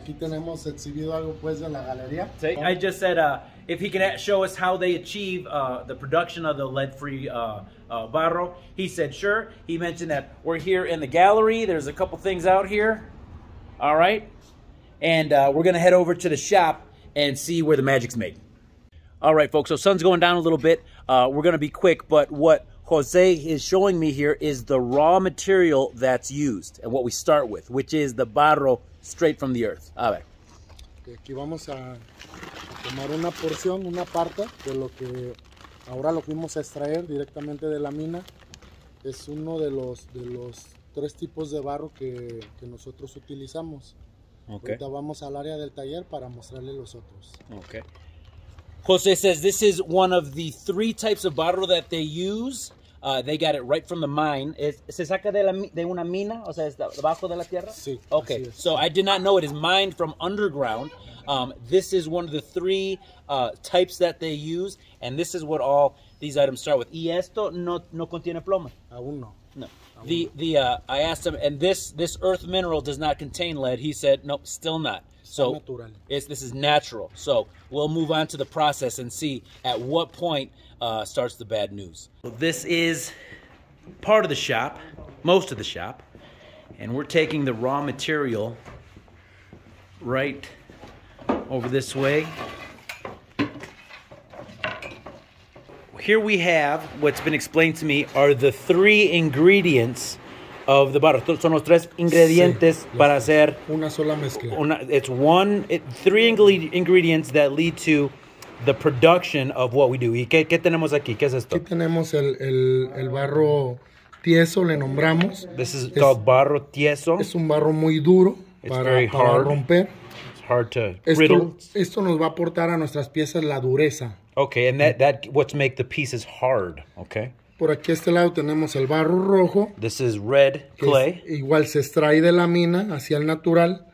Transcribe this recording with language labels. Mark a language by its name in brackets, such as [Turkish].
[Spanish] Aquí tenemos exhibido algo pues de la galería. Sí. [English] I just said if he can show us how they achieve the production of the lead-free barro. He said sure. He mentioned that we're here in the gallery. There's a couple things out here. All right. And we're going to head over to the shop and see where the magic's made. All right, folks, so sun's going down a little bit. We're going to be quick, but what Jose is showing me here is the raw material that's used and what we start with, which is the barro straight from the earth. [Spanish] A ver. Aquí vamos a tomar una porción, una parte de lo que ahora lo fuimos a extraer directamente de la mina. Es uno de los tres tipos de barro que nosotros utilizamos. Okay. Ahorita vamos al área del taller para mostrarle los otros. [English] Okay. Jose says this is one of the three types of barro that they use. They got it right from the mine. [Spanish] ¿Se saca de una mina? O sea, ¿está debajo de la tierra? Sí. [English] Okay, so I did not know it is mined from underground. This is one of the three types that they use, and this is what all these items start with. [Spanish] ¿Y esto no contiene plomo? Aún no. No. [English] I asked him, and this earth mineral does not contain lead. He said, nope, still not. So this is natural. So we'll move on to the process and see at what point starts the bad news. So this is part of the shop, most of the shop, and we're taking the raw material right over this way. Here we have, what's been explained to me, are the three ingredients of the barro. [Spanish] Son los tres ingredientes para hacer una sola mezcla. [English] Three ingredients that lead to the production of what we do. [Spanish] ¿Y qué tenemos aquí? ¿Qué es esto? Aquí tenemos el barro tieso, le nombramos. [English] This is called barro tieso. [Spanish] Es un barro muy duro para romper. [English] It's hard to brittle. [Spanish] Esto nos va a aportar a nuestras piezas la dureza. [English] Okay, and that what's make the pieces hard, okay? [Spanish] Por aquí a este lado tenemos el barro rojo. [English] This is red clay. [Spanish] Igual se extrae de la mina hacia el natural.